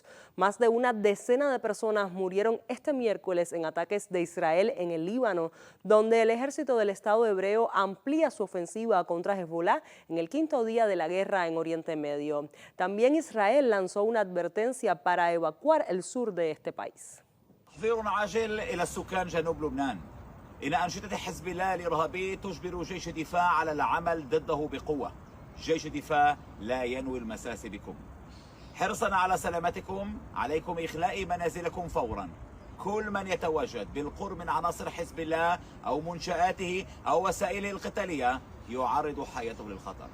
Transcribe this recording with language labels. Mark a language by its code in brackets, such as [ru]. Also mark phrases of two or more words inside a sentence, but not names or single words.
[es] Más de una decena de personas murieron este miércoles en ataques de Israel en el Líbano, donde el ejército del Estado hebreo amplía su ofensiva contra Hezbollah en el quinto día de la guerra en Oriente Medio. También Israel lanzó una advertencia para evacuar el sur de este país. [ar] إن أنشطة حزب الله الإرهابي تجبر جيش الدفاع على العمل ضده بقوة. جيش الدفاع لا ينوي المساس بكم. حرصا على سلامتكم عليكم إخلاء منازلكم فورا. كل من يتواجد بالقرب من عناصر حزب الله أو منشآته أو وسائله القتالية يعرض حياته للخطر.